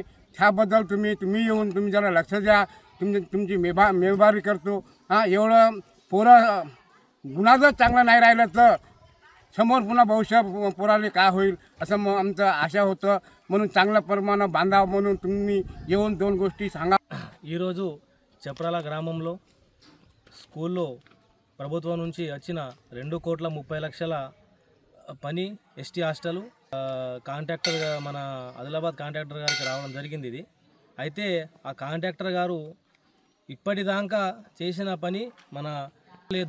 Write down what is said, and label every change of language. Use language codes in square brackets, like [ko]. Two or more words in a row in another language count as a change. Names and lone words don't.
[mr] त्याबद्दल तुम्ही येऊन तुम्ही जरा लक्ष द्या. तुमची मेहरबानी करतो. एवढं पोरं गुन्हा चांगला नाही राहिलं तर समोर पुन्हा भविष्य पोराले काय होईल असं आमचं आशा होतं. म्हणून चांगल्या प्रमाणात बांधावं म्हणून तुम्ही येऊन 2 गोष्टी सांगा. [te] ఈరోజు చప్రాల గ్రామంలో స్కూల్లో ప్రభుత్వం నుంచి వచ్చిన 2,30,00,000 పని [en] ST hostel [te] కాంట్రాక్టర్ మన ఆదిలాబాద్ కాంట్రాక్టర్ గారికి రావడం జరిగింది. ఇది అయితే ఆ కాంట్రాక్టర్ గారు ఇప్పటిదాకా చేసిన పని మన లేదు.